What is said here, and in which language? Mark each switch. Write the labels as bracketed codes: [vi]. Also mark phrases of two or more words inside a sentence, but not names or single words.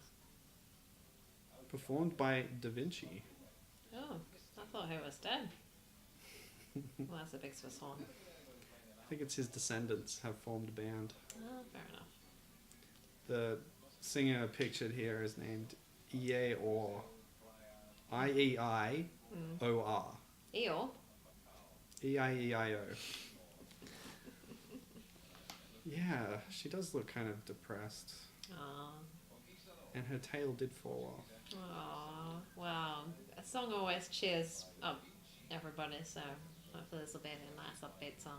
[en] Performed by Da Vinci. Oh, I thought he was dead. Well, that's a big Swiss horn. I think it's his descendants have formed a band. Oh, fair enough. The singer pictured here is named E14. I-E-I-O-R. Eeyore? E-I-E-I-O. Yeah, she does look kind of depressed. Oh. And her tail did fall off. Oh, wow. A song always cheers up everybody, so hopefully this will be a nice upbeat song.